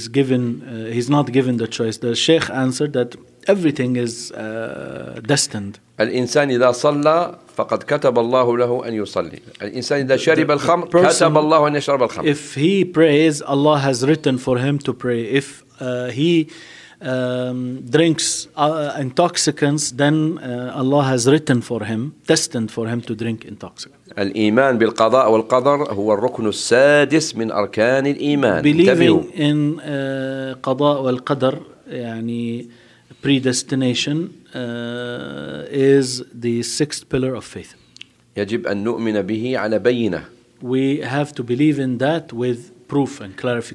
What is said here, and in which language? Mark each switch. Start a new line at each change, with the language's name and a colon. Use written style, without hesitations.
English: he's not given the choice. The Sheikh answered that everything is destined.
Arabic: الإنسان إذا صلى فقد كتب الله له أن يصلي. الإنسان إذا شرب الخمر كتب الله أن يشرب الخمر.
English: If he prays, Allah has written for him to pray. If he drinks intoxicants, then Allah has written for him, destined for him to drink intoxicants.
Arabic: الإيمان بالقضاء والقدر هو الركن السادس من أركان الإيمان.
English: Believing in
Arabic: قضاء والقدر يعني
English: predestination is the sixth pillar of faith.
Arabic: يجب أن نؤمن به على بينة.
English: We have to believe in that with proof and clarification.